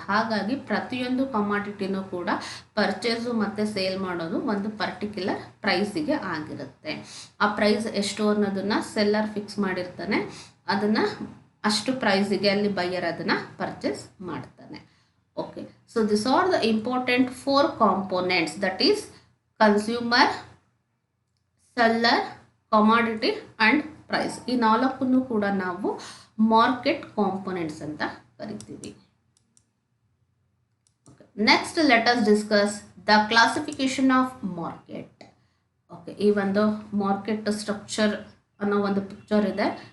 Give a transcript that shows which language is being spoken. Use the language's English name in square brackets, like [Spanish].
[Kannada] ಹಾಗಾಗಿ ಪ್ರತಿಯೊಂದು ಕಮಾಡಿಟಿನೂ ಕೂಡ ಪರ್ಚೇಸು ಮತ್ತು ಸೇಲ್ ಮಾಡೋದು ಒಂದು ಪರ್ಟಿಕ್ಯುಲರ್ ಪ್ರೈಸಿಗೆ ಆಗಿರುತ್ತೆ. ಆ ಪ್ರೈಸ್ ಎಷ್ಟು ಅನ್ನೋದನ್ನು ಸೆಲ್ಲರ್ ಫಿಕ್ಸ್ ಮಾಡಿರ್ತಾನೆ, ಅದನ್ನು ಅಷ್ಟು ಪ್ರೈಸಿಗೆ ಅಲ್ಲಿ ಬೈಯರ್ ಅದನ್ನು ಪರ್ಚೇಸ್ ಮಾಡ್ತಾನೆ. [English] Okay, so these are the important 4 components, that is consumer, seller, commodity and price. [Kannada] ಈ ನಾಲ್ಕನ್ನು ಕೂಡ ನಾವು ಮಾರ್ಕೆಟ್ ಕಾಂಪೊನೆಂಟ್ಸ್ ಅಂತ ಕರಿತೀವಿ. [English] Next let us discuss the classification of market. [Kannada] Okay, ಈ ಒಂದು ಮಾರ್ಕೆಟ್ ಸ್ಟ್ರಕ್ಚರ್ ಅನ್ನೋ ಒಂದು ಪಿಕ್ಚರ್ ಇದೆ.